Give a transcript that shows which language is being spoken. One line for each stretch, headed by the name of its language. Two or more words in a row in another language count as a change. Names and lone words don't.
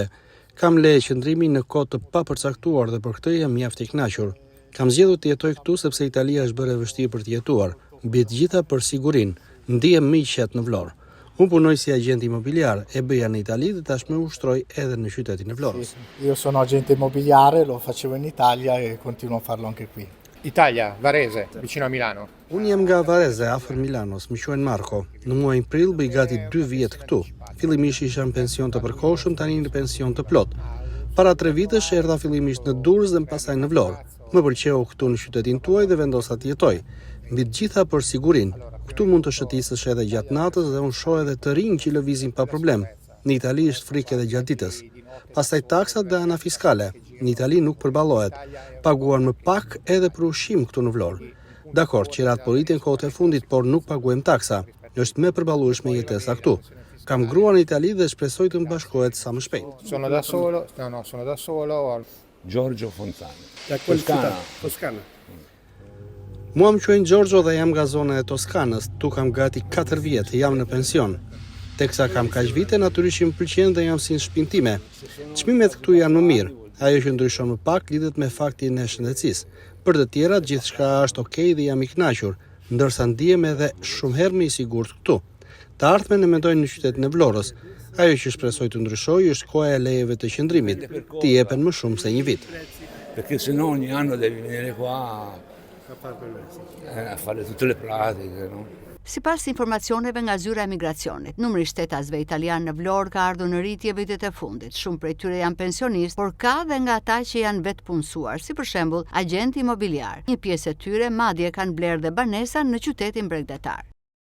Albanian: Kam leje qëndrimi në kohë të papërcaktuar dhe për këtë jam mjaft i kënaqur. Kam zgjedhur të jetoj këtu sepse Italia është bërë e vështirë për të jetuar. Mbi të gjitha për sigurinë, ndihem më i qetë në Vlorë. Unë punoj si agent immobiliar, e bëja në Itali dhe tashmë ushtroj edhe në qytetin e Vlorës.
Italian: Io sono agente immobiliare, lo facevo in Italia e continuo a farlo anche qui. Italia, Varese, vicino a Milano.
Albanian: Unë jam nga Varese, afër Milanos, më quajnë Marko. Në muajin prill bëj gati 2 vjet këtu. Fillimisht isha në pension të përkohshëm, tani në pension të plot. Para 3 vitesh erdha fillimisht në Durrës dhe më pasaj në Vlorë. Më pëlqeu këtu në qytetin tuaj dhe vendosa të jetoj. Mbi të gjitha për sigurinë. Këtu mund të shëtisësh edhe gjatë natës dhe unë shoh edhe të rinj që lëvizin pa problem. Në Itali është frikë edhe gjatë ditës. Pastaj taksat dhe ana fiskale. Në Itali nuk përballohet. Paguan më pak edhe për ushqim këtu në Vlorë. Dakor, qirat po rritin kohët e fundit, por nuk paguajmë taksa. Është më përballueshme jetesa këtu. Kam gruan në Itali dhe shpresoj të më bashkohet sa më shpejt.
Italian: Sono da solo. Giorgio Fontana. Toscana.
Albanian: Mua më quajnë Giorgio dhe jam nga zona e Toskanës, tu kam gati 4 vjet, jam në pension. Teksa kam kaq vite, natyrisht më pëlqen dhe jam si në shtëpinë time. Çmimet këtu janë më mirë. Ajo që ndryshon më pak lidhet me faktin e shëndetësisë. Për të tjerat gjithçka është okay dhe jam i kënaqur, ndërsa ndihem edhe shumë herë më i sigurt këtu. Të ardhmen e mendojnë në qytetin e Vlorës. Ajo që shpresoj të ndryshojë është koha e lejeve të qëndrimit. Ti jepen më shumë se një vit.
Italian: Perché se no ogni anno devi venire qua a fare tutte le pratiche, no?
Albanian: Sipas informacioneve nga zyra e emigracionit, numri i shtetasve italian në Vlorë ka ardhur në rritje vitet e fundit. Shumë prej tyre janë pensionistë, por ka dhe nga ata që janë vetë punësuar, si për shembull agent imobiliar. Një pjesë e tyre madje kanë blerë dhe banesa në qytetin bregdetar.